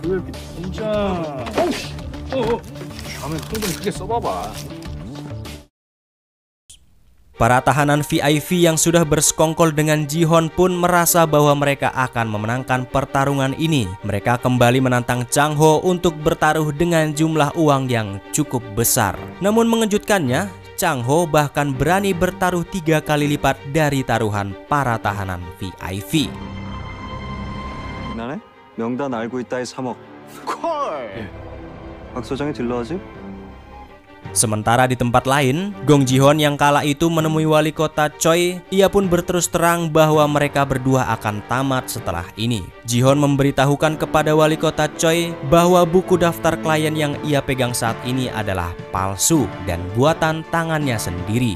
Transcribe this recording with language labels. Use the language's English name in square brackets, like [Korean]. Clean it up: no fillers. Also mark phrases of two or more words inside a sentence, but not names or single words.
[Indonesian] Para tahanan VIP yang sudah bersekongkol dengan Ji-hoon pun merasa bahwa mereka akan memenangkan pertarungan ini. Mereka kembali menantang Chang Ho untuk bertaruh dengan jumlah uang yang cukup besar. Namun mengejutkannya, Chang Ho bahkan berani bertaruh 3 kali lipat dari taruhan para tahanan VIP. [Korean] 나네? 명단 알고 있다의 3억. 콜! 박 소장이 딜러하지? [Indonesian] Sementara di tempat lain, Gong Ji-hoon yang kala itu menemui wali kota Choi. Ia pun berterus terang bahwa mereka berdua akan tamat setelah ini. Ji-hoon memberitahukan kepada wali kota Choi bahwa buku daftar klien yang ia pegang saat ini adalah palsu dan buatan tangannya sendiri.